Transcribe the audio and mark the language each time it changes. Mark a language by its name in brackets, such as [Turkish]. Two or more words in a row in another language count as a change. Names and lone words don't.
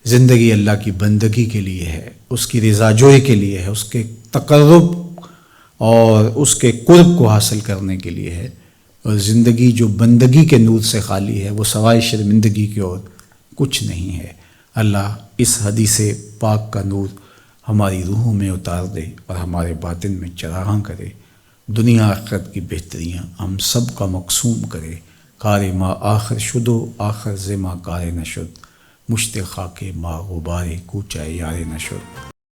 [Urdu] زندگی اللہ کی بندگی کے لیے ہے، اس کی رضا جوئی کے لیے ہے، اس کے تقرب اور اس کے قرب کو حاصل کرنے کے لیے ہے، اور زندگی جو بندگی کے نور سے خالی ہے وہ سوائے شرمندگی کے اور کچھ نہیں ہے۔ اللہ اس حدیث پاک کا نور ہماری روحوں میں اتار دے اور ہمارے باطن میں چراغاں کرے، دنیا آخرت کی بہتریاں ہم سب کا مقسوم کرے۔ [Persian] کار ما آخر شدو آخر زما کار نشد، مشت خاک ما غبار کوچہ یار نشد۔